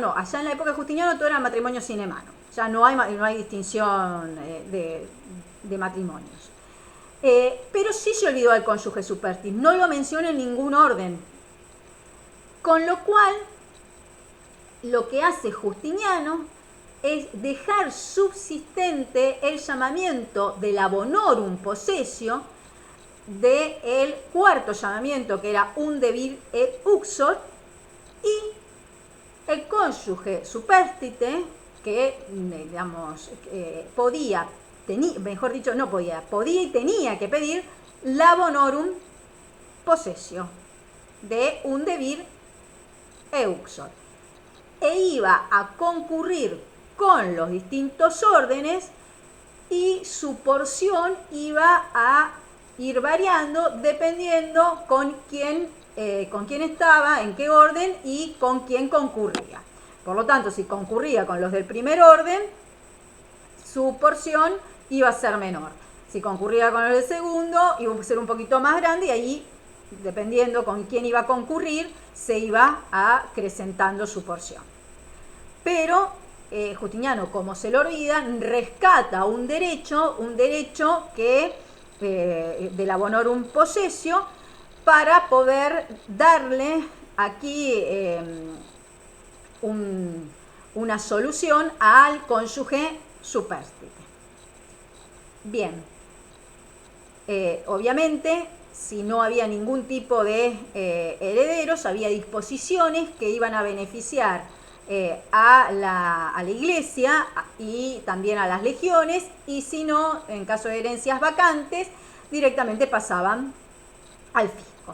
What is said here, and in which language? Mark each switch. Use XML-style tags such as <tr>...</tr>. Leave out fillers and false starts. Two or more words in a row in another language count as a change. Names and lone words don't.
<es>No, allá en la época de Justiniano todo era matrimonio sin hermano. Ya no hay distinción de matrimonios. Pero sí se olvidó al cónyuge supérstite, no lo menciona en ningún orden. Con lo cual, lo que hace Justiniano es dejar subsistente el llamamiento de la</es> <la>bonorum possessio,</la> <es>del cuarto llamamiento, que era</es> <la>unde vir et uxor,</la> <es>y el cónyuge supérstite, que digamos podía y tenía que pedir la</es> <la>bonorum possessio</la> <es>de</es> <la>unde vir et uxor,</la> <es>e iba a concurrir con los distintos órdenes, y su porción iba a ir variando dependiendo con quién estaba, en qué orden y con quién concurría. Por lo tanto, si concurría con los del primer orden, su porción iba a ser menor. Si concurría con los del segundo, iba a ser un poquito más grande, y ahí, dependiendo con quién iba a concurrir, se iba acrecentando su porción. Pero Justiniano, como se lo olvida, rescata un derecho que de la</es> <la>bonorum possessio,</la> <es>para poder darle aquí una solución al cónyuge supérstite. Bien, obviamente, si no había ningún tipo de herederos, había disposiciones que iban a beneficiar a la iglesia y también a las legiones, y si no, en caso de herencias vacantes, directamente pasaban al fisco.</es>